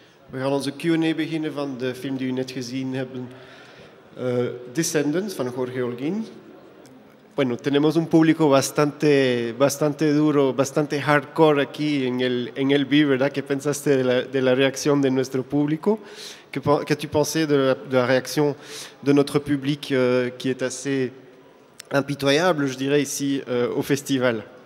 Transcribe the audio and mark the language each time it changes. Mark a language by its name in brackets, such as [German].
[Dutch] We gaan onze Q&A beginnen van de film die u net gezien hebben, Descendants, van Jorge Holguín. [Spanish] Bueno, tenemos un público bastante duro, bastante hardcore aquí en el BI, ¿verdad? ¿Qué pensaste de la reacción de nuestro público? [French] Qu'as-tu pensé de la réaction de notre public qui est assez impitoyable, je dirais, ici au festival?